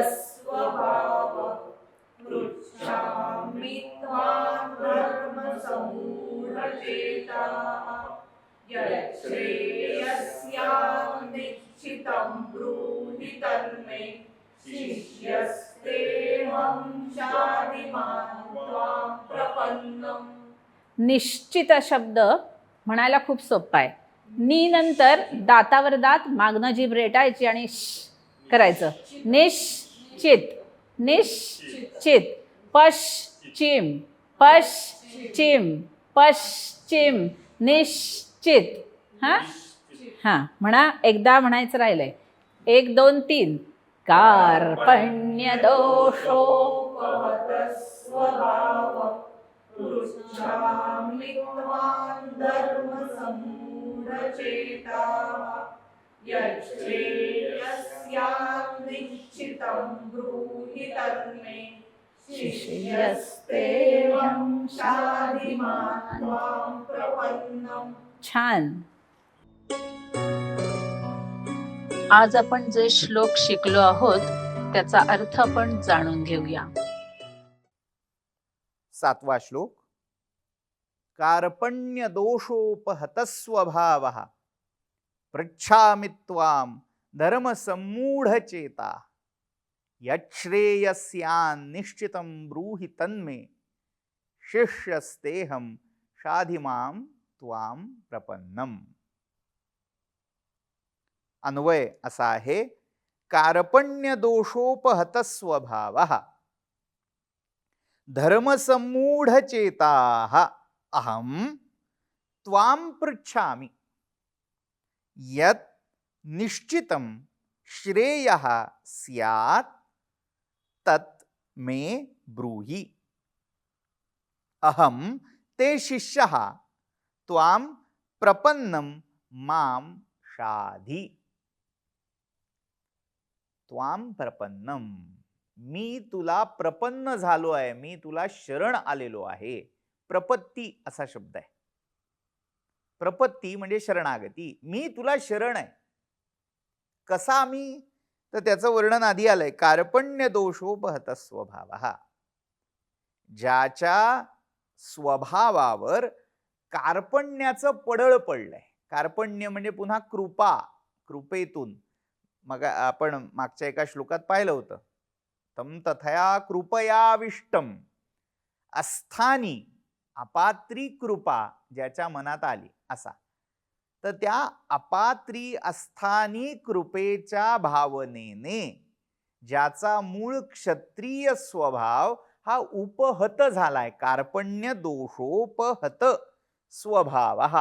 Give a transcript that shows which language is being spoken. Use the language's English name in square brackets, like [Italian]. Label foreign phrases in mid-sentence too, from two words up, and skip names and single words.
[Sanskrit] स्वभावः पृच्छामि त्वां धर्मसम्मूढचेताः. यच्छ्रेयस्यान्निश्चितं ब्रूहि तन्मे शिष्यस्तेऽहं शाधिमान् त्वां प्रपन्नं. [Marathi] निश्चित शब्द म्हणायला खूप सोपा आहे. नी नंतर दातावर दात मागणं जीभ रेटायची आणि श करायचं. निश्चित निश्चित. पश्चिम पश्चिम पश्चिम निश्चित. हां हां म्हणा. एकदा म्हणायचं राहिलंय. 1 2 3. [Sanskrit] कार्पण्यदोषोपहतः स्वभावः पृच्छामि त्वां धर्मसम्मूढचेताः. यच्छ्रेयस्यान्निश्चितं ब्रूहि तन्मे शिष्यस्तेऽहं शाधिमान् त्वां प्रपन्नं [Marathi] छान. आज आपण जे श्लोक शिकलो आहोत त्याचा अर्थ आपण जाणून घेऊया. 7वा श्लोक. [Sanskrit] कार्पण्य दोषोपहतः स्वभावः पृच्छामि त्वां धर्म सम्मूढ चेता यच्छ्रेयस्यान् निश्चितं ब्रूहि तन्मे शिष्यस्तेहम शाधिमां त्वां प्रपन्नम. [Marathi] अन्वय असा आहे, [Sanskrit] कार्पण्य दोषोपहत स्वभावः धर्मसम्मूढ चेताः अहं त्वां पृच्छामि यत् निश्चितं श्रेयः स्यात् तत् मे ब्रूहि. अहं ते शिष्यः त्वां प्रपन्नं मां शाधि. त्वां प्रपन्नम, [Marathi] मी तुला प्रपन्न झालो आहे, मी तुला शरण आलेलो आहे. प्रपत्ती असा शब्द आहे. प्रपत्ती म्हणजे शरणागती. मी तुला शरण आहे. कसा मी? तर त्याचं वर्णन आधी आलंय. [Sanskrit] कार्पण्य दोषोपहत स्वभावः, [Marathi] ज्याच्या स्वभावावर कार्पण्याचं पडळ पडलंय. कार्पण्य म्हणजे पुन्हा कृपा, कृपेतून. मग आपण मागच्या एका श्लोकात पाहिलं होतं, [Sanskrit] तम तथया कृपयाविष्टम [Marathi] अस्थानी अपात्री कृपा ज्याच्या मनात आली असा. तर त्या अपात्री अस्थानी कृपेच्या भावनेने ज्याचा मूळ क्षत्रिय स्वभाव हा उपहत झालाय, [Sanskrit] कार्पण्य दोषोपहत स्वभाव.